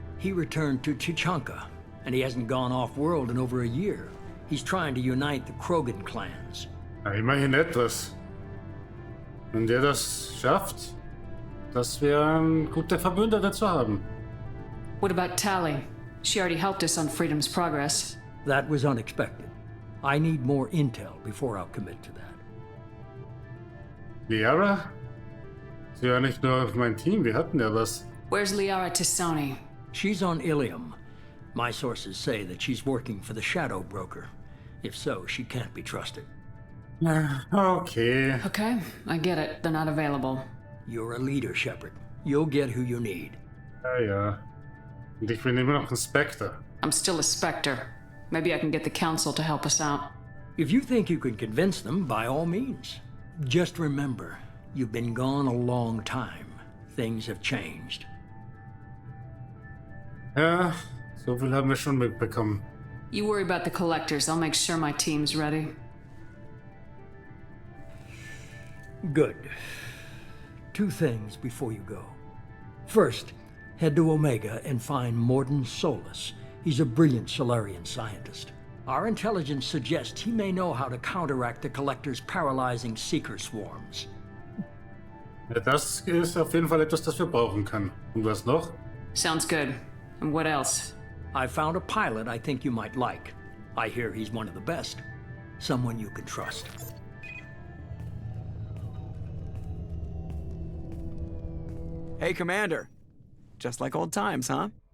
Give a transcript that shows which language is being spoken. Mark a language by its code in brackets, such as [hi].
[en] He returned to Chichanka, and he hasn't gone off-world in over a year. He's trying to unite the Krogan clans. [de] Ja, immerhin etwas. Wenn der das schafft, das wäre ein guter Verbündeter zu haben. [en] What about Tally? She already helped us on Freedom's progress. That was unexpected. I need more intel before I'll commit to that. Liara? [de] Sie war nicht nur auf mein Team, wir hatten ja was. [en] Where's Liara Tisani? She's on Ilium. My sources say that she's working for the Shadow Broker. If so, she can't be trusted. Okay. Okay, I get it. They're not available. You're a leader, Shepard. You'll get who you need. [de] Ja, ja. Und ich bin immer noch ein Spectre. [en] I'm still a Spectre. Maybe I can get the Council to help us out. If you think you can convince them, by all means. Just remember, you've been gone a long time. Things have changed. [de] Ja, so viel haben wir schon mitbekommen. [en] You worry about the Collectors. I'll make sure my team's ready. Good. Two things before you go. First, head to Omega and find Morden Solus. He's a brilliant Solarian scientist. Our intelligence suggests he may know how to counteract the Collector's paralyzing seeker swarms. [de] Ja, das ist auf jeden Fall etwas, das wir brauchen können. Und was noch? [en] Sounds good. And what else? I found a pilot I think you might like. I hear he's one of the best. Someone you can trust. Hey, Commander. Just like old times, huh?